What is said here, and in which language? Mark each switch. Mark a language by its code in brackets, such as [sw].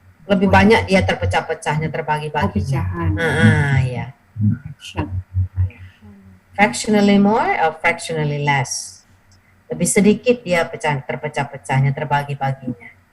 [id] Lebih banyak dia terpecah-pecahnya, terbagi-bagi. Pecahan. Ya. [en] Fractionally more or fractionally less. [id] Lebih sedikit dia terpecah-pecahnya, terbagi-baginya.